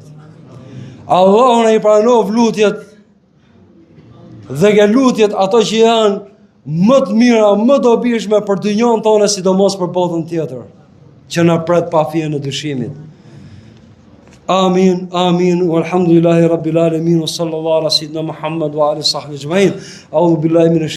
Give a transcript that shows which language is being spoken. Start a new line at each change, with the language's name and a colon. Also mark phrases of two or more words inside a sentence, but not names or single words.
Albanian: Allahu ne i pranov lutjet. Dhe ke lutjet ato që janë më të mira, më dobishme për dynjon tonë, sidomos për botën tjetër, që na pret pa fije në dëshimit.
Arabic: آمين آمين, والحمد لله رب العالمين وصلى الله على سيدنا محمد وعلى صحبه أجمعين. أعوذ بالله من